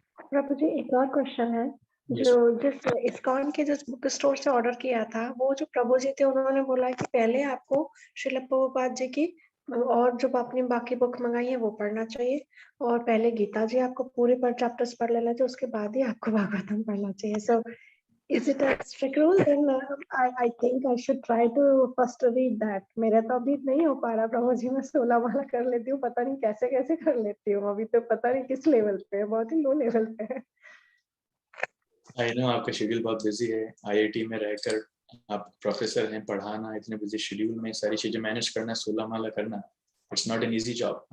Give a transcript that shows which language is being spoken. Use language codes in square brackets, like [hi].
[hi] प्रभु जी, एक और क्वेश्चन है। जो जिस इस्कॉन के जिस बुक स्टोर से ऑर्डर किया था, वो जो प्रभु जी थे उन्होंने बोला कि पहले आपको श्रील प्रभुपाद जी की और जो आपने बाकी बुक मंगाई है वो पढ़ना चाहिए, और पहले गीता जी आपको पूरे पर चैप्टर्स पढ़ लेना चाहिए, उसके बाद ही आपको भागवतम पढ़ना चाहिए। [en] So is it a strict rule? Then I think I should try to first read that. [hi] मेरा तो अभी नहीं हो पा रहा प्रभु जी, मैं 16 माला कर लेती हूँ, पता नहीं कैसे कैसे कर लेती हूँ, अभी तो पता नहीं किस लेवल पे है, बहुत ही लो लेवल पे है। [en] I know [hi] आपका शेड्यूल बहुत बिजी है, IIT में रहकर आप प्रोफेसर हैं, पढ़ाना, इतने बिजी शेड्यूल में सारी चीजें मैनेज करना, 16 माला करना, [en] It's not an easy job.